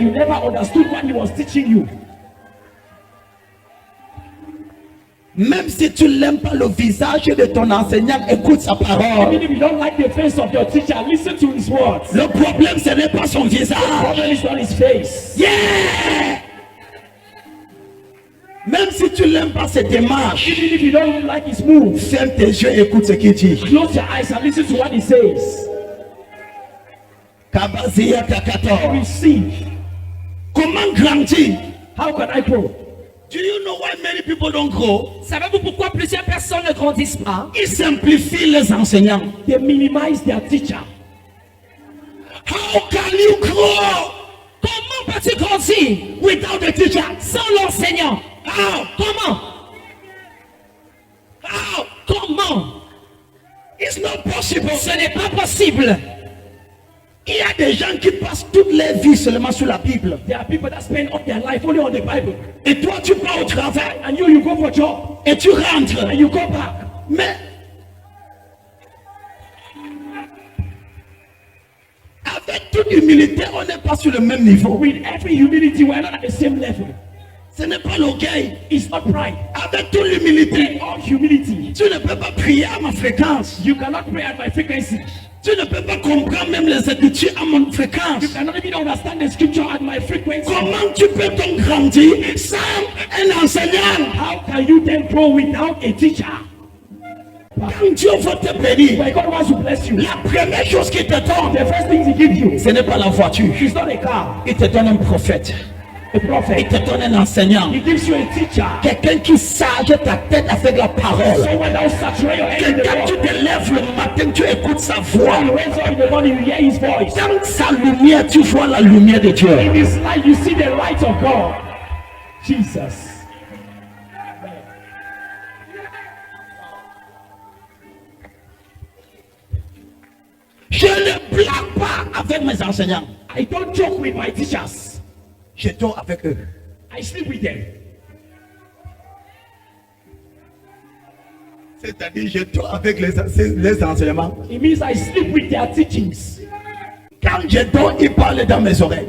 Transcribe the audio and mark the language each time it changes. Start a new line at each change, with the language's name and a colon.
English: you never understood what he was teaching you.
French: Même si tu n'aimes pas le visage de ton enseignant, écoute sa parole.
English: Even if you don't like the face of your teacher, listen to his words.
French: Le problème, ce n'est pas son
English: The
French: visage.
English: problem is not his face. Yeah!
French: Même si tu n'aimes pas ses démarches,
English: Even if you don't like his moves,
French: ferme tes yeux et écoute ce qu'il dit.
English: close your eyes and listen to what he says. Kabazia Takato. Receive.
French: Comment grandir?
English: How can I grow? Do you know why many people don't grow?
French: Savez-vous pourquoi plusieurs personnes ne grandissent pas? Ils simplifient les enseignants.
English: They minimize their teacher. How can you grow
French: Comment peux-tu grandir
English: without a teacher?
French: sans l'enseignant?
English: How?
French: Comment?
English: How?
French: Comment?
English: It's not possible.
French: Ce n'est pas possible. Il y a des gens qui passent toute leur vie seulement sur la Bible.
English: There are people that spend all their life only on the Bible.
French: Et toi, tu pars au travail
English: And you go for a job.
French: et tu rentres.
English: And you go back.
French: Mais avec toute humilité, on n'est pas sur le même niveau.
English: With every humility, we're not at the same level.
French: Ce n'est pas l'orgueil.
English: It's not pride.
French: Avec toute l'humilité,
English: All humility.
French: tu ne peux pas prier à ma fréquence.
English: You cannot pray at my frequency.
French: Tu ne peux pas comprendre même les écritures à mon fréquence.
English: You cannot even understand the scripture at my frequency.
French: Comment tu peux donc grandir sans un enseignant?
English: How can you then grow without a teacher?
French: Quand Dieu veut te bénir,
English: When God wants to bless you,
French: la première chose qu'il te donne,
English: the first thing He gives you
French: ce n'est pas la voiture.
English: is not a car,
French: Il te donne un prophète.
English: a
French: Il
English: prophet.
French: te donne un enseignant.
English: He gives you a teacher.
French: Quelqu'un qui charge ta tête avec la parole.
English: Someone that will saturate your head in the
French: Quelqu'un, tu
English: word.
French: te lèves le matin, tu écoutes sa voix.
English: When you raise up in the morning, you hear His voice.
French: Dans sa lumière, tu vois la lumière de Dieu.
English: In His light, you see the light of God. Jesus.
French: Je ne blague pas avec mes enseignants.
English: I don't joke with my teachers.
French: Je dors avec eux.
English: I sleep with them.
French: C'est-à-dire, je dors avec les enseignements.
English: It means I sleep with their teachings.
French: Quand je dors, ils parlent dans mes oreilles.